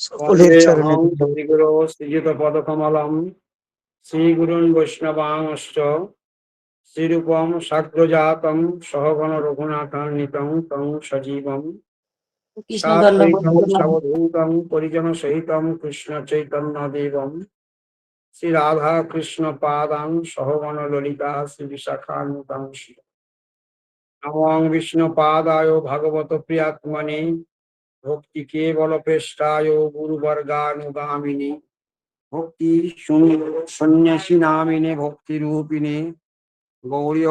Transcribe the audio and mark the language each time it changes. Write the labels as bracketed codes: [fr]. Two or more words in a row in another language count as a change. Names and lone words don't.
[bn] সকলের [sa] वन्दे [bn] চরণে [sa] अहं [bn] ধন্যবাদ। [sa] श्रीगुरो श्रीयुतपदकमलं श्रीगुरून् वैष्णवांश्च श्रीरूपं साग्रजातं सहगण रघुनाथान्वितं तं सजीवं [bn] কৃষ্ণ ধন্যবাদ [sa] साद्वैतं [bn] প্রণাম। [sa] सवधूतं परिजनसहितं कृष्णचैतन्यदेवं श्रीराधाकृष्णपादां सहगण ललिता श्रीविशाखान्वितं नमो विष्णुपादाय भगवत प्रियात्मने भक्ति केवलपेष्टाय गुरुवर्गानुगामिने भक्ति सन्यासी नामिने भक्ति रूपिणे गौरीय